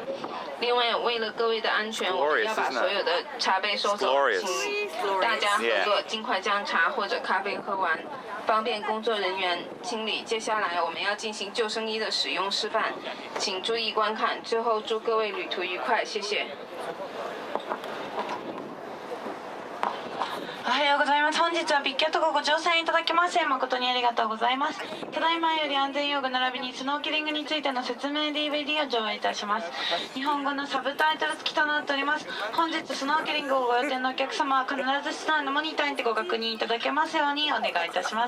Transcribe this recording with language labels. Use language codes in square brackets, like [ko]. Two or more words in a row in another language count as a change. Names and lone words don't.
[zh] 另外，为了各位的安全，我们要把所有的茶杯收走，请大家合作，尽快将茶或者咖啡喝完，方便工作人员清理。接下来我们要进行救生衣的使用示范。 请注意观看，最后祝各位旅途愉快，谢谢。 [ja] おはようございます。本日はビッグとご乗船いただきまして誠にありがとうございます。ただいまより安全用具並びにスノーケリングについての説明 DVD を上映いたします。日本語のサブタイトル付きとなっております。本日スノーケリングをご予定のお客様は必ず室内のモニターにてご確認いただけますようにお願いいたします。